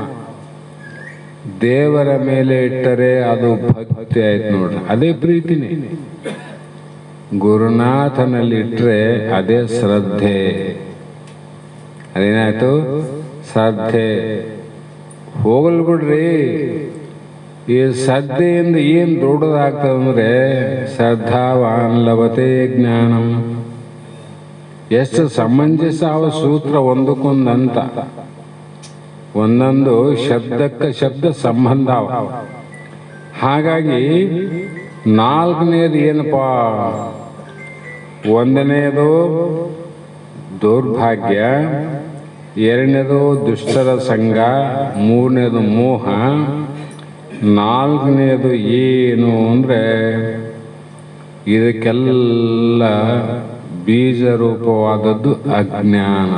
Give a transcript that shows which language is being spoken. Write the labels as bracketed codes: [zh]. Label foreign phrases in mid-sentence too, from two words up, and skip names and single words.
[kn] ದೇವರ ಮೇಲೆ ಇಟ್ಟರೆ ಅದು ಭಕ್ತಿ ಆಯ್ತು ನೋಡ್ರಿ, ಅದೇ ಪ್ರೀತಿನೇ. ಗುರುನಾಥನಲ್ಲಿ ಇಟ್ಟರೆ ಅದೇ ಶ್ರದ್ಧೆ. ಅದೇನಾಯ್ತು, ಶ್ರದ್ಧೆ. ಹೋಗಲ್ ಬಿಡ್ರಿ. ಈ ಶ್ರದ್ಧೆಯಿಂದ ಏನು ದೊಡ್ಡದಾಗ್ತದಂದ್ರೆ, [sa] श्रद्धावान् लभते ज्ञानं. [kn] ಎಷ್ಟು ಸಮಂಜಸ ಅವ ಸೂತ್ರ ಒಂದಕ್ಕೊಂದಂತ. ಒಂದೊಂದು ಶಬ್ದಕ್ಕೆ ಶಬ್ದ ಸಂಬಂಧ. ಹಾಗಾಗಿ ನಾಲ್ಕನೇದು ಏನಪ್ಪ? ಒಂದನೇದು ದೌರ್ಭಾಗ್ಯ, ಎರಡನೇದು ದುಷ್ಟರ ಸಂಘ, ಮೂರನೇದು ಮೋಹ, ನಾಲ್ಕನೇದು ಏನು ಅಂದರೆ ಇದಕ್ಕೆಲ್ಲ ಬೀಜ ರೂಪವಾದದ್ದು ಅಜ್ಞಾನ.